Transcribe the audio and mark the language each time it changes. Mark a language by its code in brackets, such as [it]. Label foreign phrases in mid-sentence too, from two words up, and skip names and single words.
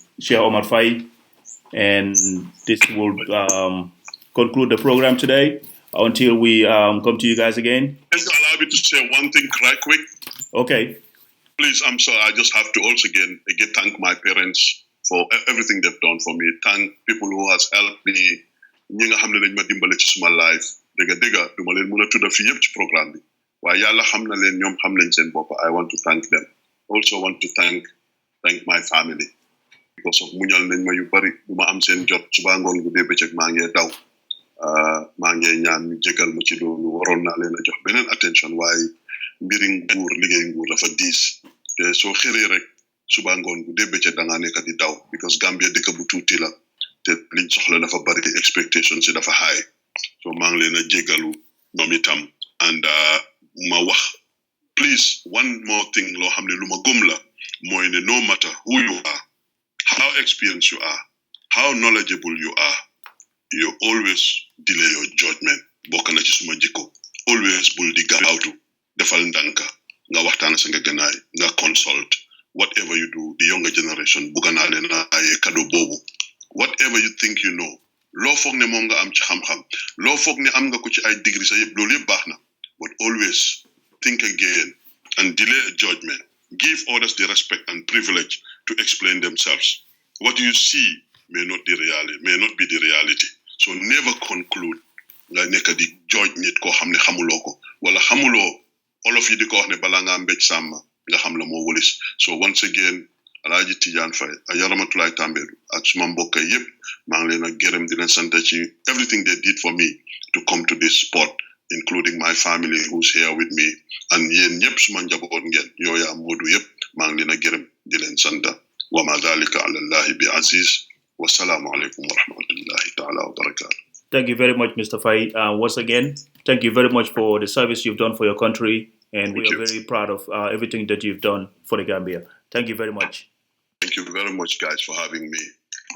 [en] Sheikh Omar Faye, and this will conclude the program today. Until we come to you guys again. Just allow me to say one thing right quick. Okay. Please, I'm sorry. I just have to also again thank my parents for everything they've done for me. Thank people who has helped me. [wo] ñi nga xam ne dañ ma dimbale ci suma life dëgga du ma leen mën a tudda fii yëpp ci programme bi waaye yàlla xam na leen ñoom xam nañ seen bopp. [en] I want to thank them. Also want to thank my family because of [wo] muñal nañ ma yu bari du ma am seen jot suba ngoon gu dee bëccëg maa ngi daw. maa ngi ñaan ñu jégal ma ci loolu waroon naa leen a jox beneen attention waaye mbiri nguur liggéey nguur dafa diis te soo xëree rek suba ngoon bu dee bëccëg da ngaa nekk di daw because Gambia dëkk bu tuuti la te liñ soxla dafa bari expectation si dafa high so maa ngi leen a jégalu ñoom itam and ma wax please one more thing loo xam ne lu ma gëm la mooy ne [en] no matter who you are how experienced you are how knowledgeable you are you always delay your judgment [wo] bokk na ci suma jikko [en] always [wo] bul di gaawtu defal ndanka nga waxtaan sa nga gënaay nga [en] consult whatever you do the younger generation [wo] bugga naa leen ay cadeau boobu [en] whatever you think you know [wo] loo foog ne moom nga am ci xam-xam loo foog ne am nga ko ci ay degree sa yëpp loolu yëpp baax na [en] but always think again and delay a judgment give others the respect and privilege to explain themselves what you see may not be the reality. So never conclude [wo] nga nekk di judge nit koo xam ne xamuloo ko wala xamuloo olof yi di ko wax ne bala nga mbéj sàmm nga xam la moo wëlis so once again Alaaji Tidiane Faye ak Yaramatulaay Tambédou ak suma mbokk yépp maa ngi leen a gërëm di leen sant ci [en] everything they did for me to come to this spot including my family who's here with me [wo] and yéen ñëpp suma njaboot ngeen yooya Moodu yépp maa ngi leen a gërëm di leen sant [ar] وما ذلك على الله بعزيز. والسلام عليكم ورحمة الله تعالى وبركاته. [en] Thank you very much, Mr. Faye. Once again, thank you very much for the service you've done for your country, and we are very proud of everything that you've done for the Gambia. Thank you very much. Thank you very much, guys, for having me.